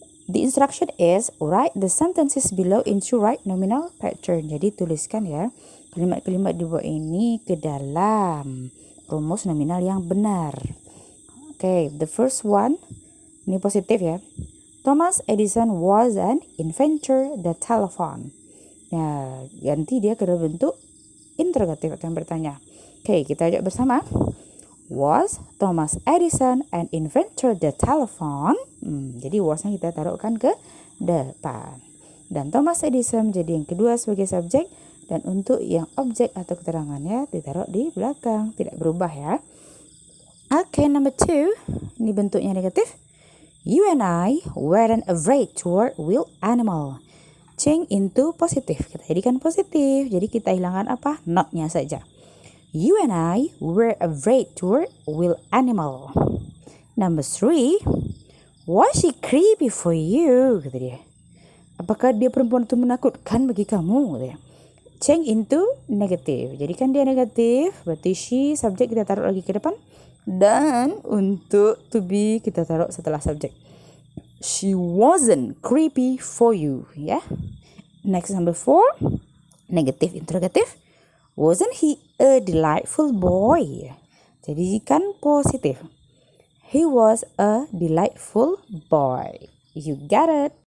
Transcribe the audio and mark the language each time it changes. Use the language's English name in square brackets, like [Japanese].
[English] The instruction is write the sentences below into right nominal pattern. [Indonesian] Jadi tuliskan ya kalimat-kalimat di bawah ini ke dalam rumus nominal yang benar. [English] Okay, the first one [Indonesian] ini positif ya. [English] Thomas Edison was an inventor the telephone. [Indonesian] Ya, ganti dia ke dalam bentuk interrogatif atau yang bertanya. Oke, kita ajak bersama. [English] Was Thomas Edison an inventor the telephone? [Indonesian] Jadi was-nya kita taruhkan ke depan. Dan Thomas Edison jadi yang kedua sebagai subjek. Dan untuk yang objek atau keterangannya ditaruh di belakang. Tidak berubah ya. Oke, number 2. Ini bentuknya negatif. [English] You and I weren't afraid toward wild animal. Change into positif. [Indonesian] Kita jadikan positif. Jadi kita hilangkan apa? Not-nya saja. [English] You and I were afraid toward wild animal. Number 3. Was she creepy for you? [Indonesian] Kata dia. Apakah dia perempuan itu menakutkan bagi kamu? Kata dia. [English] Change into negative. [Indonesian] Jadi kan dia negatif. Berarti she, subjek kita taruh lagi ke depan. Dan untuk to be kita taruh setelah subjek. [English] She wasn't creepy for you. Ya. Next number 4. Negative interrogative. Wasn't he a delightful boy? [Indonesian] Jadi kan positif. [English] He was a delightful boy. You got it.